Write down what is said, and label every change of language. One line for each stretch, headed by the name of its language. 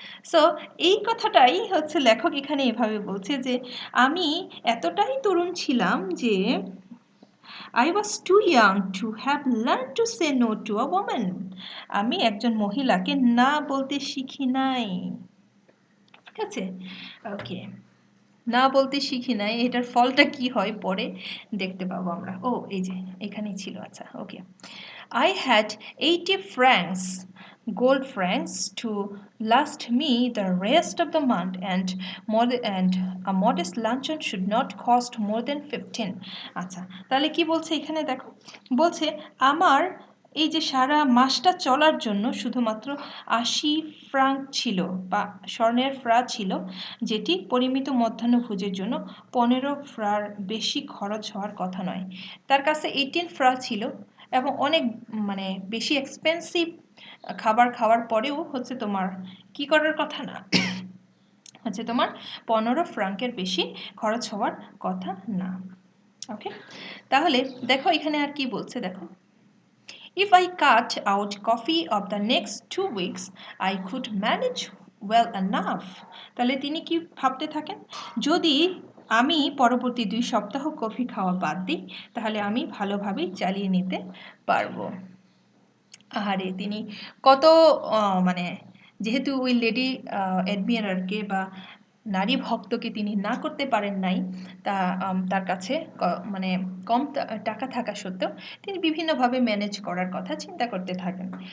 Bangla: So এই কথাটাই হচ্ছে লেখক এখানে এভাবে বলছে যে আমি এতটাই তরুণ ছিলাম যে
English: I was too young to have learned to say no to a woman.
Bangla: আমি একজন মহিলাকে না বলতে শিখি নাই. ঠিক আছে, ওকে, না বলতে শিখি নাই, এটার ফলটা কি হয় পরে দেখতে পাবো আমরা. ও এই যে এখানেই ছিল.
English: আচ্ছা, okay, I had 80 francs, gold francs, to last me the rest of the month, and a modest luncheon should not cost more than 15.
Bangla: আচ্ছা, তাহলে কি বলছে এখানে দেখো, বলছে আমার এই যে সারা মাসটা চলার জন্য শুধুমাত্র 80 ফ্রাঙ্ক ছিল বা স্বর্ণের ফ্রা ছিল, যেটি পরিমিত মধ্যাহ্নভোজের জন্য 15 ফ্রার বেশি খরচ হওয়ার কথা নয়. তার কাছে 18 ফ্রা ছিল এবং অনেক মানে বেশি এক্সপেন্সিভ খাবার খাওয়ার পরেও হচ্ছে তোমার কি করার কথা না, আচ্ছা তোমার 15 ফ্রাঙ্কের বেশি খরচ হওয়ার কথা না।
English: okay,
Bangla: তাহলে দেখো এখানে আর কি বলছে দেখো,
English: if I cut out coffee of the next 2 weeks I could manage well enough।
Bangla: তাহলে তিনি কি ভাবতে থাকেন, যদি আমি পরবর্তী 2 সপ্তাহ কফি খাওয়া বাদ দিই তাহলে আমি ভালোভাবেই চালিয়ে নিতে পারবো। আহারে তিনি কত মানে যেহেতু ওই লেডি অ্যাডমিরারকে বা নারী ভক্তকে তিনি না করতে পারেন নাই, তার কাছে মানে কম টাকা থাকা সত্ত্বেও তিনি বিভিন্নভাবে ম্যানেজ করার কথা চিন্তা করতে থাকেন।